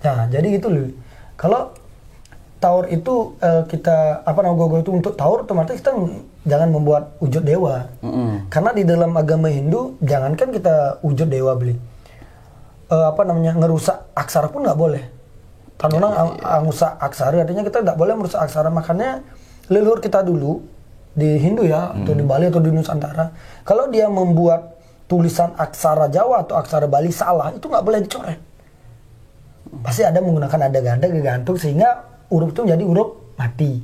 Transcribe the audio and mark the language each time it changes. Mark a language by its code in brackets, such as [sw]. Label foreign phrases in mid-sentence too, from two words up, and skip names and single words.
[id] Nah, jadi gitu loh. Kalau taur itu kita ogoh-ogoh itu untuk taur, otomatis kita jangan membuat wujud dewa. Karena di dalam agama Hindu jangankan kita wujud dewa beli. Ngerusak aksara pun nggak boleh. [ban] Tanunang ngusak aksara, [id] artinya kita nggak boleh merusak aksara. Makanya leluhur kita dulu di Hindu ya, atau di Bali atau di Nusantara, kalau dia membuat tulisan aksara Jawa atau aksara Bali salah, itu nggak boleh dicoret. Pasti ada menggunakan ada ganda gantung sehingga huruf itu menjadi huruf mati.